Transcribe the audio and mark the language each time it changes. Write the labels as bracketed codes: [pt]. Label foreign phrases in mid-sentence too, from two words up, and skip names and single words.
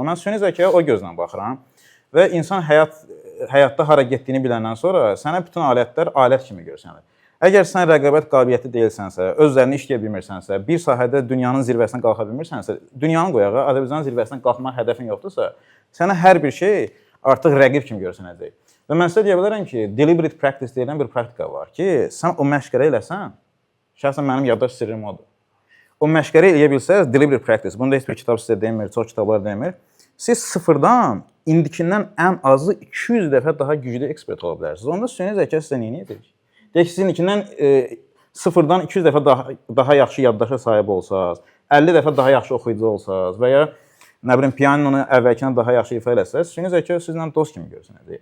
[az] Mən süni zəkaya o gözlə baxıram və insan həyatda hara getdiyini biləndən sonra sənə bütün alətlər alət kimi görsənir. Əgər sən rəqabət qabiliyyəti deyilsənsə, öz üzərində işləyə bilmirsənsə, bir sahədə dünyanın zirvəsinə qalxa bilmirsənsə, dünyanın qoyağı Azərbaycanın zirvəsinə qalxmaq hədəfin yoxdursa, sənə hər bir şey artıq rəqib kimi görsənəcək. Və mən sizə deyə bilərəm ki, [en] deliberate practice [az] deyilən bir praktika var ki, sən o məşqərə eləsən, şəxsən mənim yaddaş sirrim odur. O məşqərə eləyə bilsəz, [en] deliberate practice, [az] bunu da heç bir kitab sizə demir, çox kitablar demir. Siz sıfırdan, indikindən ən azı 200 dəfə daha güclü ekspert ola bilərsiniz. Onda süni zəka sizə nə edir? Deyək ki, sizin ikindən sıfırdan 200 dəfə daha yaxşı yaddaşa sahib olsanız, 50 dəfə daha yaxşı oxuyucu olsanız və ya nə bilim, pianonu əvvəlkindən daha yaxşı ifa eləsəz, süni zəka sizlə dost kimi görsənəcək.